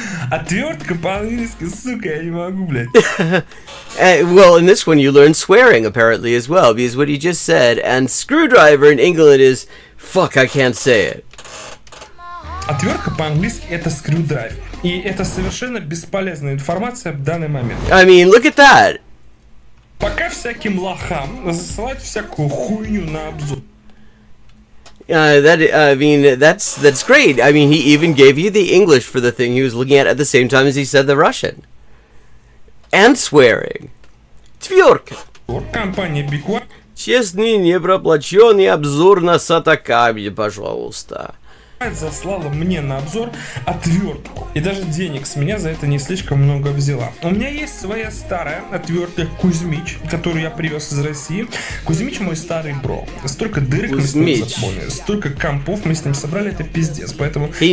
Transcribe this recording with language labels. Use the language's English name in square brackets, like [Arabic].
[Russian] Отвертка по-английски, сука, я не могу, блять. [English] Well, in this one you learn swearing apparently as well, because what he just said, and screwdriver in England is fuck, I can't say it. [Russian] Отвертка по-английски это screwdriver. И это совершенно бесполезная информация в данный момент. [English] I mean, look at that. [Russian] Пока всяким лохам засылать всякую хуйню на обзор. [English] That's great. I mean, he even gave you the English for the thing he was looking at the same time as he said the Russian. And swearing. Тверка. [Russian] Компания Big One. Честный, непроплаченный обзор на Сатакаби, пожалуйста. Заслала мне на обзор отвертку. И даже денег с меня за это не слишком много взяла. У меня есть своя старая отвертка Кузьмич, которую я привез из России. Кузьмич мой старый бро. Столько дырок мы с ним заполнили, столько компов мы с ним собрали, это пиздец. Поэтому...